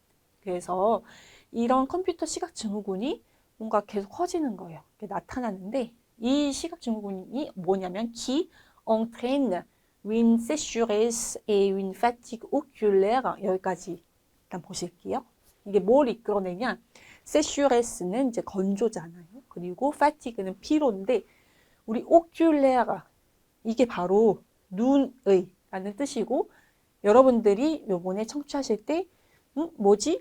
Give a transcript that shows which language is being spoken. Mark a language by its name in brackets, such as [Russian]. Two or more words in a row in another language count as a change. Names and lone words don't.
[Korean] 그래서 이런 컴퓨터 시각 증후군이 뭔가 계속 커지는 거예요. 나타나는데 이 시각 증후군이 뭐냐면 [French] qui entraîne une sécheresse et une fatigue oculaire [Korean] 여기까지 일단 보실게요. 이게 뭘 이끌어내냐? sécheresse는 이제 건조잖아요. 그리고 fatigue는 피로인데 우리 oculaire 이게 바로 눈의 라는 뜻이고 여러분들이 요번에 청취하실 때 뭐지?